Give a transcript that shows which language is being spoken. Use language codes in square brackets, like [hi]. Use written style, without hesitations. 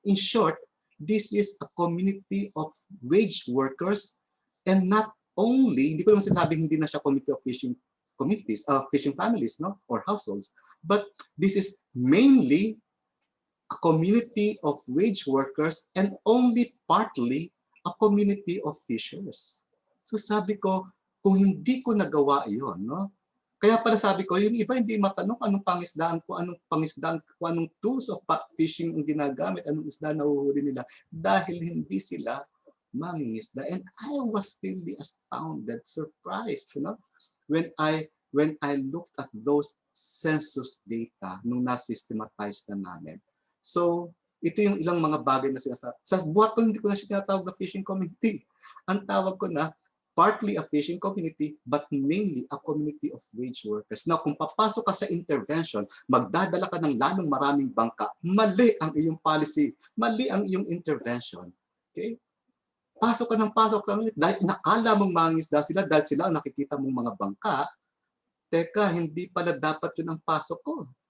[en] In short, this is a community of wage workers, and not only, [tl] hindi ko naman sinasabing hindi na siya [en] community of fishing communities, fishing families, no, or households, but this is mainly a community of wage workers and only partly a community of fishers. [tl] So sabi ko, kung hindi ko nagawa iyon, no? Kaya pala sabi ko, yung iba hindi matanong anong pangisdaan ko, anong tools of fishing ang ginagamit, anong isda na uhuhuli nila, dahil hindi sila mangingisda. [en] And I was really astounded, surprised, you know, when I looked at those census data [tl] nung na-systematize na namin. So, ito yung ilang mga bagay na sinasabi. Sa buhat ko, hindi ko na siya tinatawag na fishing community. Ang tawag ko na, [en] partly a fishing community, but mainly a community of wage workers. [tl] Now, kung papasok ka sa intervention, magdadala ka ng lalong maraming bangka, mali ang iyong policy, mali ang iyong intervention. Okay? Pasok ka ng pasok dahil nakala mong mangingisda sila dahil sila ang nakikita mong mga bangka. Teka, hindi pala dapat yun ang pasok ko.